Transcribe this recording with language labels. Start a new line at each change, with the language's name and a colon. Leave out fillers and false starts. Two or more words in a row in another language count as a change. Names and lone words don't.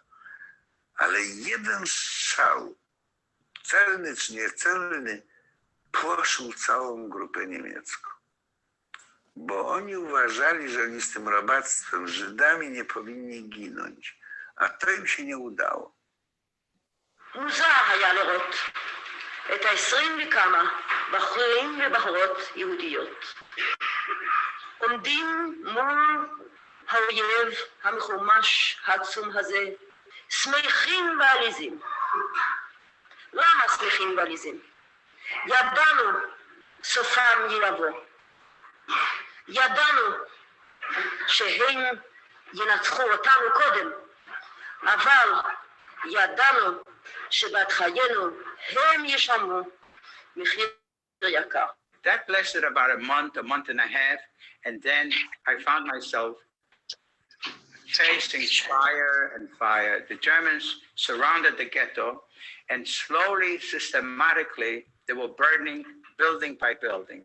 Polish: Ale jeden strzał, celny czy niecelny, płoszył całą grupę niemiecką. Bo oni uważali, że oni z tym robactwem, Żydami nie powinni ginąć. A to im się nie udało.
Hebrew: מוזר היה לראות את 20 וכמה בחורים ובחורות יהודיות עומדים מול האויב המחומש העצום הזה שמחים ועליזים. למה שמחים ועליזים? ידענו סופם יבוא. ידענו שהם ינצחו אותנו קודם, אבל ידענו שבת חיינו הם ישלמו מחיר יקר.
English: That lasted about a month and a half, and then I found myself facing fire and fire. The Germans surrounded the ghetto, and slowly, systematically, they were burning building by building.